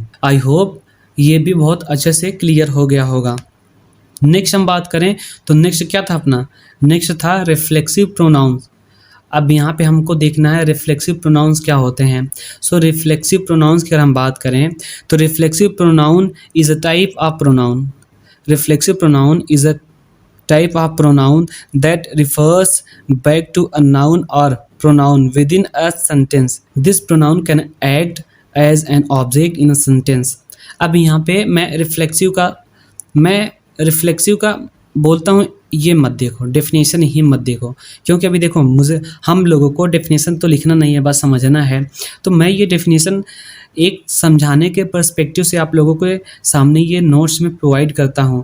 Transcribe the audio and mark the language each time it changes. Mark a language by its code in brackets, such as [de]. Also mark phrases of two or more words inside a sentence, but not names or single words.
[en] I hope [hi] ये भी बहुत अच्छे से क्लियर हो गया होगा। नेक्स्ट हम बात करें तो नेक्स्ट क्या था अपना, नेक्स्ट था [en] reflexive pronouns. [hi] अब यहाँ पे हमको देखना है [en] reflexive pronouns [hi] क्या होते हैं। [en] so reflexive pronouns [hi] की अगर हम बात करें तो [en] reflexive pronoun is a type of pronoun, reflexive pronoun is a type of pronoun that refers back to a noun or pronoun within a sentence. This pronoun can act as an object in a sentence. [hi] अब यहाँ पे मैं रिफ्लेक्सिव का मैं रिफ्लेक्सिव का बोलता हूँ ये मत देखो, डेफिनेशन ही मत देखो, क्योंकि अभी देखो मुझे हम लोगों को डेफिनेशन तो लिखना नहीं है, बस समझना है। तो मैं ये डेफिनेशन एक समझाने के पर्सपेक्टिव से आप लोगों के सामने ये नोट्स में प्रोवाइड करता हूँ।